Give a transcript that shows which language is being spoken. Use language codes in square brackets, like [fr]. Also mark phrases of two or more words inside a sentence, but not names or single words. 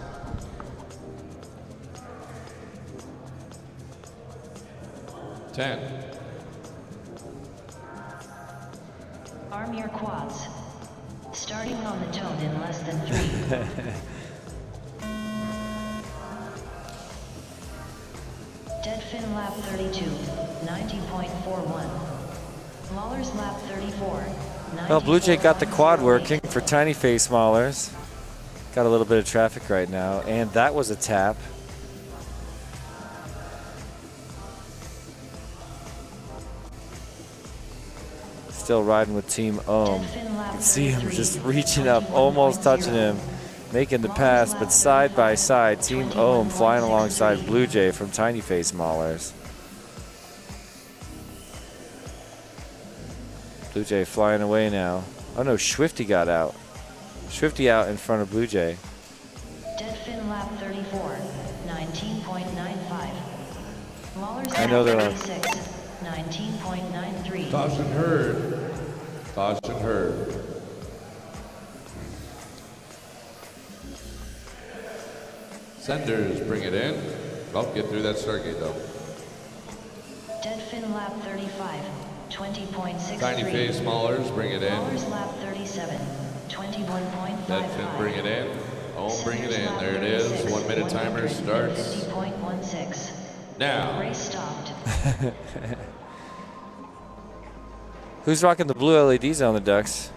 [en] 10. Arm your quads. Starting on the tone in less than 3. Dead fin lap 32, 90.41. Maulers lap 34. Well, Blue Jay got the quad working for Tiny Face Maulers. Got a little bit of traffic right now, and that was a tap. Still riding with Team Ohm. You can see him just reaching up, almost touching him, making the pass, but side by side, Team Ohm flying alongside Blue Jay from Tiny Face Maulers. Blue Jay flying away now. Oh no, Swifty got out. Swifty out in front of Blue Jay. Dead fin lap 34, 19.95. Maulers I know they're on. 19.93. Caution heard. Caution heard. Senders bring it in. Well, get through that start gate though. Dead fin lap 35, 20.63. Tiny Face Maulers bring it in. Maulers lap 37, 21.55. Dead fin bring it in. Ohm bring it in. There it is. 1 minute timer starts 50.16. now. Race stopped. Who's rocking the blue LEDs on the ducks?